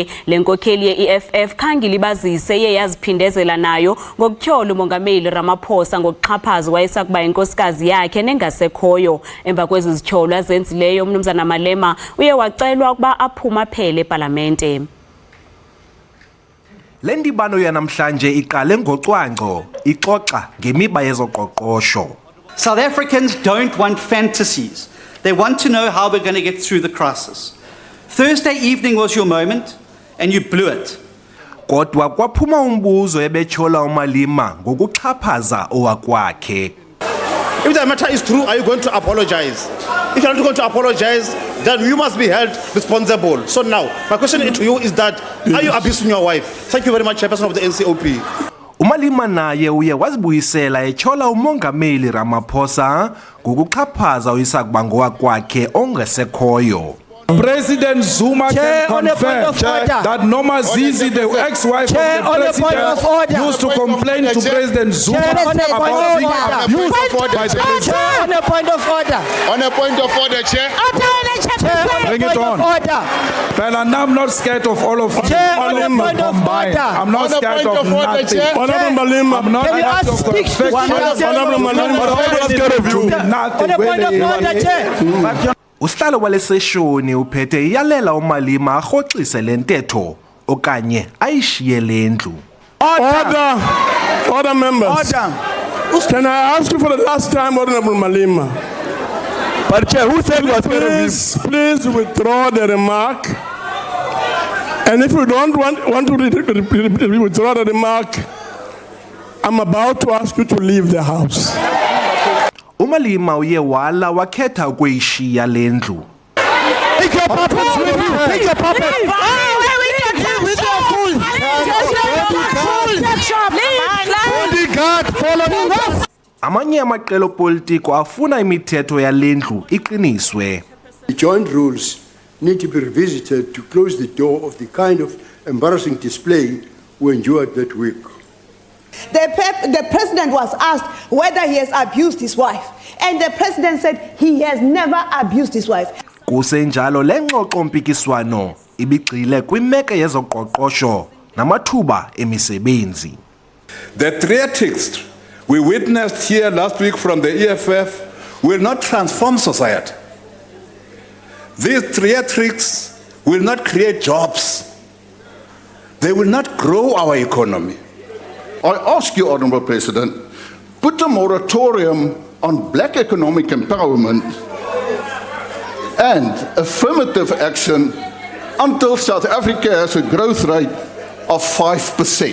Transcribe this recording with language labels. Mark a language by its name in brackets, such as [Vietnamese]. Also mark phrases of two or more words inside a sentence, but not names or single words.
[Xhosa] Lenkokheli ye-EFF khange libazise yaziphindezela nayo ngokutyhola uMongameli Ramaphosa ngokuxhaphaza wayesakuba inkosikazi yakhe nengasekhoyo. Emva kwezi zityholo azenzileyo umnumzana Malema uye wacelwa ukuba aphume-aphele ePalamente. Le ndibano yanamhlanje iqale ngocwangco ixoxa ngemiba yezoqoqosho. [English] South Africans don't want fantasies. They want to know how we're going to get through the crisis. Thursday evening was your moment and you blew it. [Xhosa] Kodwa kwaphuma umbuzo ebetyhola uMalema ngokuxhaphaza owakwakhe. [English] If the matter is true, are you going to apologize? If you're not going to apologize, then you must be held responsible. So now, my question to you is that, are you abusing your wife? Thank you very much, Chairperson of the NCOP. [Xhosa] uMalema naye uye wazibuyisela etyhola uMongameli Ramaphosa ngokuxhaphaza uyisakuba ngowakwakhe ongesekhoyo. [English] President Zuma can confirm that Noma Zizi, the ex-wife of the president, used to complain to President Zuma about being abused by the president. On a point of order. On a point of order, Chair. Bring it on. Well, I'm not scared of all of you. Combined. I'm not scared of nothing. Honorable Malema, I'm not scared of the Honorable Malema, nothing. Point of order, Chair. [Xhosa] Usihlalo wale seshoni uphethe iyalela uMalema arhoxise le ntetho okanye ayishiye le ndlu. [English] Order members. Can I ask you for the last time, Honorable Malema? But Chair, who said was Please withdraw the remark. And if you don't want to withdraw the remark, I'm about to ask you to leave the house. [Xhosa] uMalema uye wala wakhetha ukuyishiya le ndlu. [English] Take your puppets with you. Take your puppets. bodyguard following us? [Xhosa] Amanye amaqela politiko afuna imithetho yale ndlu iqiniswe. [English] The joint rules need to be revisited to close the door of the kind of embarrassing display we endured that week. The president was asked whether he has abused his wife, and the president said he has never abused his wife. [Xhosa] Kusenjalo le ngxoxo mpikiswano ibigxile kwimeko yezoqoqosho namathuba emisebenzi. [English] The theatrics we witnessed here last week from the EFF will not transform society. These theatrics will not create jobs. They will not grow our economy. I ask you, Honourable President, put a moratorium on black economic empowerment and affirmative action until South Africa has a growth rate of 5%.